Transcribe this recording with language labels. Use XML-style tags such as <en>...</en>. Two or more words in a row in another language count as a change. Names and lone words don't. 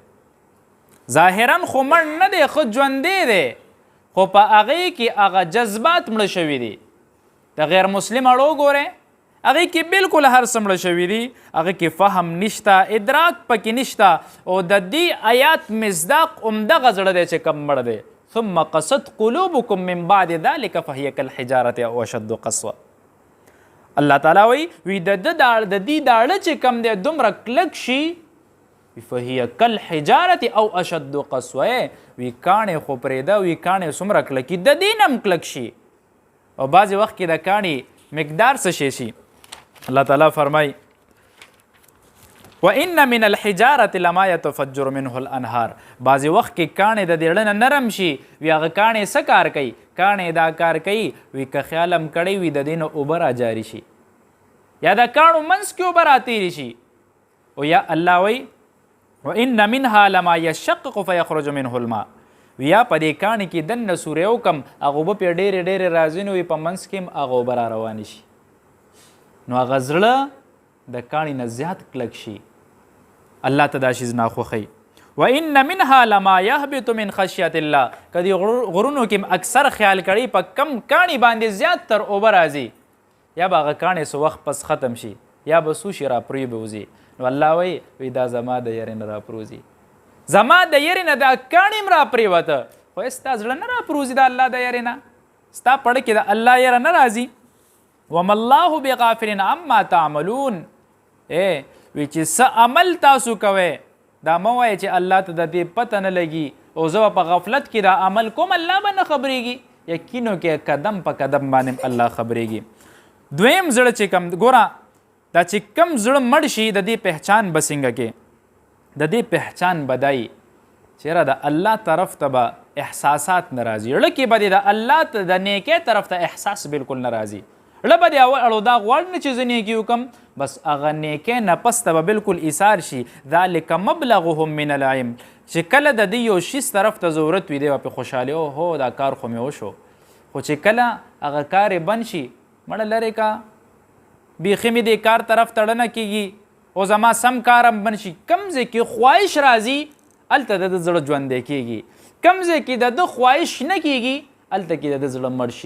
<ps>ظاهرا خو مړ نه دی، خو ژوندی دی، خو په هغې کې هغه جذبات مړه شوي دي. د غیر مسلم اړه وګورئ، هغې کې بالکل هر څه مړه شوي دي، هغې کې فهم نشته، ادراک پکې نشته. او د دې آیات مصداق همدغه زړه دی چې کم مړ دی.</ps> <ar>ثم قست قلوبکم من بعد ذلک فهی کالحجارة او اشد قسوه.</ar> <ps>الله تعالی وی د دې داړه چې کم دی دومره کلک شي،</ps> <ar>فهی کالحجارة او اشد قسوه.</ar> <ps>وی کاڼې خو پرېږده، وی کاڼې څومره کلکي د دې نه هم کلک شي. او بعضې وخت کې د کاڼي مقدار څه شی شي؟ الله تعالی فرمای</ps> <ar>وان من الحجاره لما يتفجر منه الانهار.</ar> <ps>بعضې وخت کې کاڼې د دې اړه نه نرم شي، وی هغه کاڼې څه کار کوي؟ کاڼې دا کار کوي وی که خیال هم کړی وي د دې نه اوبه راجاري شي، یا د کاڼو منځ کې اوبه راتېرې شي. او یا الله وی</ps> <ar>وان منها لما يشقق فيخرج منه الماء.</ar> <ps>یا په دې کاڼې کې دننه سورې وکم هغه اوبه پرې ډېرې راځي نو په منځ کې هم هغه اوبه را روانې شي. نو هغه زړه د کاڼي نه زیات کلک شي. الله ته دا شیز ناخوښوي.</ps> <ar>وان منها لما يهبط من خشیة الله.</ar> <ps>که دې غرونو کې اکثر خیال کړی په کم کاڼي باندې زیات تر اوبه راځي، یا به هغه کاڼي څه وخت پس ختم شي، یا به څو شي راپرې به وځي. نو الله وی دا زما د یرې نه راپروزي، زما د یرې نه دا کاڼي هم راپرېوته، خو ستا زړه نه راپروزي د الله د یرې نه، ستا پړه کې د الله یره نه راځي.</ps> <ar>وما الله بغافل عما تعملون.</ar> <ps>وی چې څه عمل تاسو کوئ دا مه وایه چې الله ته د دې پته نه لګي او زه په غفلت کې دا عمل کوم، الله به نه خبرېږي. یقینو کې قدم په قدم باندې الله خبرېږي. دویم زړه چې کم ګوره دا چې کم زړه مړ شي د دې پہچان به څنګه کې؟ د دې پہچان بدای چیرې د الله طرف ته به احساسات نه راځي، زړه کې به د الله ته د نیکۍ طرف ته احساس بالکل نه راځي. زړه به د اړو دا غواړي نه چې زه نیکي وکړم، بس هغه نیکۍ نه پس ته به بالکل ایثار شي.</ps> <ar>ذلک مبلغهم من العلم.</ar> <ps>چې کله د دې یو شیز طرف ته ضرورت وي دی به پې خوشحالي او هو دا کار خو مې وشو، خو چې کله هغه کار یې بند شي مړه لرې کا، بیخي مې دې کار طرف تړنه کېږي او زما سم کار هم بند شي. کوم ځای کې خواهش راځي هلته د ده زړه ژوندی کېږي، کوم ځای کې د ده خواهش نه کېږي هلته کې د ده زړه مړ شي.</ps>